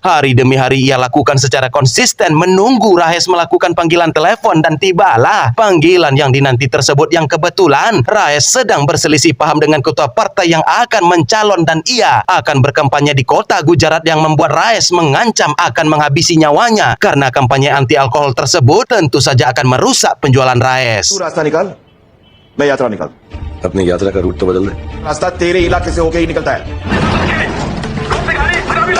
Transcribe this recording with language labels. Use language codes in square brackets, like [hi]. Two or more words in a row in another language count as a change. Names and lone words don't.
[id] Hari demi hari ia lakukan secara konsisten menunggu Raes melakukan panggilan telepon, dan tibalah panggilan yang dinanti tersebut yang kebetulan Raes sedang berselisih paham dengan ketua partai yang akan mencalon dan ia akan berkampanye di kota Gujarat, yang membuat Raes mengancam akan menghabisi nyawanya karena kampanye anti alkohol tersebut tentu saja akan merusak penjualan Raes. [hi] तू रास्ता निकाल, मैं यात्रा निकाल। अपनी यात्रा का रूट तो बदल दे। रास्ता तेरे इलाके से होके ही निकलता है।